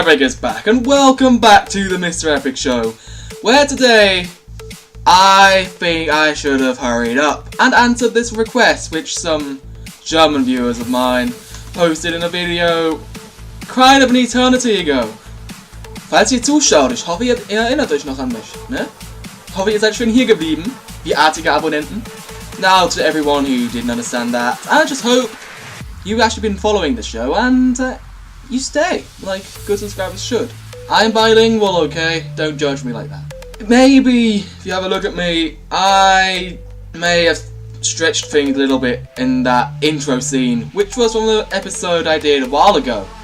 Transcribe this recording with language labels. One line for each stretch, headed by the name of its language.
English: Epic is back, and welcome back to the Mr. Epic Show, where today I think I should have hurried up and answered this request which some German viewers of mine posted in a video kind of an eternity ago.
German: Falls ihr zuschaut, ich hoffe, ihr erinnert euch noch an mich, ne? Ich hoffe, ihr seid schön hier geblieben, wie artige Abonnenten.
English: Now, to everyone who didn't understand that, I just hope you've actually been following the show and you stay, like good subscribers should. I'm bilingual, okay? Don't judge me like that. Maybe, if you have a look at me, I may have stretched things a little bit in that intro scene, which was from the episode I did a while ago.